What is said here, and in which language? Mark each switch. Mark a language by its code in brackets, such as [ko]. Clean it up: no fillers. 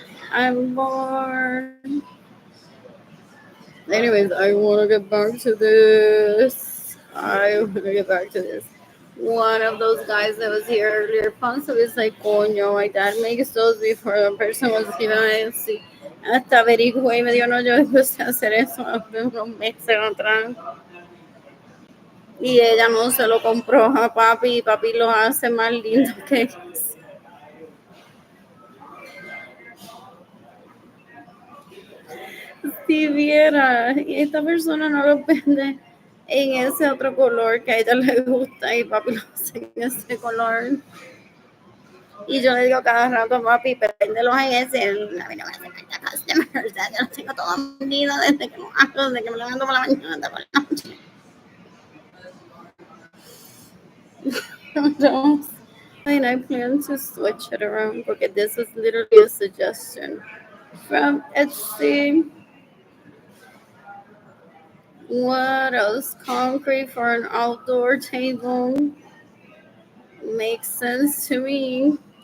[en] I'm bored. Anyways, I want to get back to this. One of those guys that was here earlier, Ponce was like, coño, my dad makes those before the person was given. [es] Hasta averigué y me dijo, no, yo empecé a hacer eso hace unos meses atrás. Y ella no se lo compró a papi y papi lo hace más lindo que eso. Si viera, y esta persona no lo vende en ese otro color que a ella le gusta y papi lo hace en ese color. Y yo le digo cada rato a papi, pero véndelos en ese. A mí no me hace falta customer. O sea, yo los tengo todos vendidos desde que lo hago, desde que me levanto por la mañana, por la noche. [en] And I plan to switch it around because this was literally a suggestion from Etsy. What else? Concrete for an outdoor table makes sense to me.